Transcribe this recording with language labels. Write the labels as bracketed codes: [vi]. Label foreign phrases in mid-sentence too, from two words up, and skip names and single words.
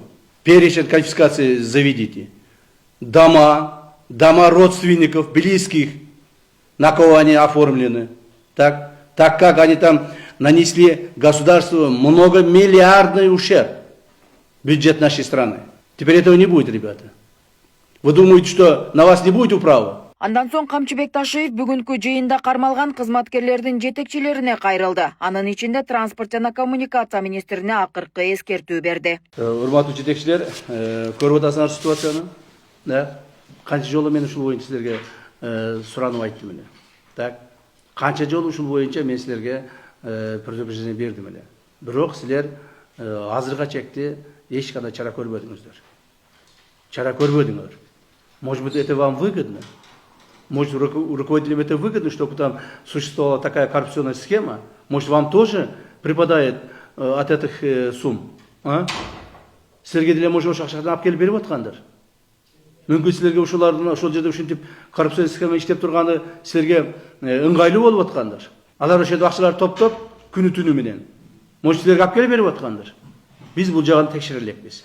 [ru] Перечень конфискации заведите. Дома родственников, близких, на кого они оформлены. Так как они там нанесли государству многомиллиардный ущерб в бюджет нашей страны. Теперь этого не будет, ребята. Вы думаете, что на вас не будет управа? [ky] Андан соң Камчыбек Ташиев бүгүнкү жыйында кармалган кызматкерлердин жетекчилерине кайрылды. Анын ичинде транспорт жана коммуникация министрине акыркы эскертүү берди. Урматтуу жетекчилер, көрүп атасыңар ситуацияны. Канча жолу мен ушул боюнча силерге суранып айттым эле. Так, канча жолу ушул боюнча мен силерге предупреждение бердим эле. Бирок силер азыркыга чекти эч кандай чара көрбөдүңүздөр. Чара көрбөдүңөр. [ru] Может быть, это вам выгодно? Может, руководителям это выгодно, чтобы там существовала такая коррупционная схема? Может, вам тоже припадает от этих сумм? [ky] Силерге деле может ошол акчаны алып келип берип аткандыр. Мүмкүн силерге ошол жерде ушинтип [ru] коррупционный схема [ky] иштеп турганы силерге ыңгайлуу болуп аткандыр. Алар ошол акчаларды топтоп күнү түнү менен. Может, силерге алып келип берип аткандыр. Биз бул жагын текшере элекпиз.